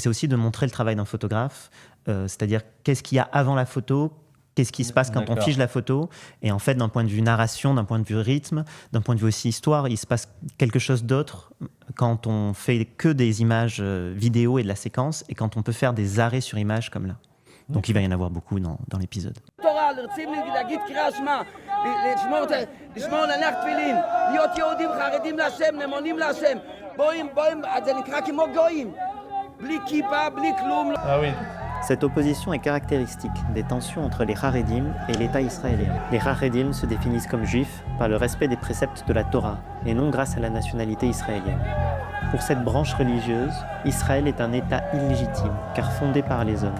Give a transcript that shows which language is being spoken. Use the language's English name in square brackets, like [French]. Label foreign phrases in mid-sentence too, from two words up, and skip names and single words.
[French] Et c'est aussi de montrer le travail d'un photographe c'est-à-dire qu'est-ce qu'il y a avant la photo, qu'est-ce qui se passe quand on D'accord. fige la photo. Et en fait, d'un point de vue narration, d'un point de vue rythme, d'un point de vue aussi histoire, il se passe quelque chose d'autre quand on fait que des images vidéo et de la séquence, et quand on peut faire des arrêts sur image comme là. Donc il va y en avoir beaucoup dans l'épisode. [Hebrew] תורה, רוצים להגיד קריאת שמע, לשמור להניח תפילין, להיות יהודים חרדים להשם, נאמנים להשם. בואים, זה נקרא כמו גויים. בלי כיפה, בלי כלום. [French] Ah oui. Cette opposition est caractéristique des tensions entre les Haredim et l'État israélien. Les Haredim se définissent comme juifs par le respect des préceptes de la Torah et non grâce à la nationalité israélienne. Pour cette branche religieuse, Israël est un État illégitime, car fondé par les hommes.